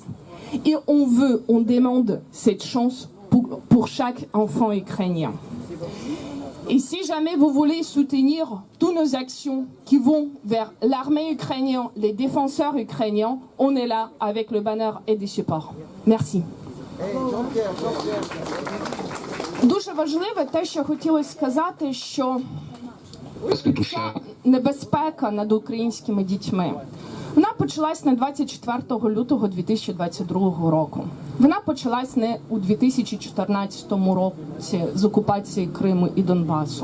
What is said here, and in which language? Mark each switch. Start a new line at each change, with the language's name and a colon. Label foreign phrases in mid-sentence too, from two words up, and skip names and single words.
French: Et on demande cette chance pour chaque enfant ukrainien. Et si jamais vous voulez soutenir toutes nos actions qui vont vers l'armée ukrainienne, les défenseurs ukrainiens, on est là avec le banner et des supports. Merci.
Ukrainian: Дуже важливе те, що хотілося сказати, що ця небезпека над українськими дітьми, вона почалась не 24 лютого 2022 року. Вона почалась не у 2014 році з окупації Криму і Донбасу.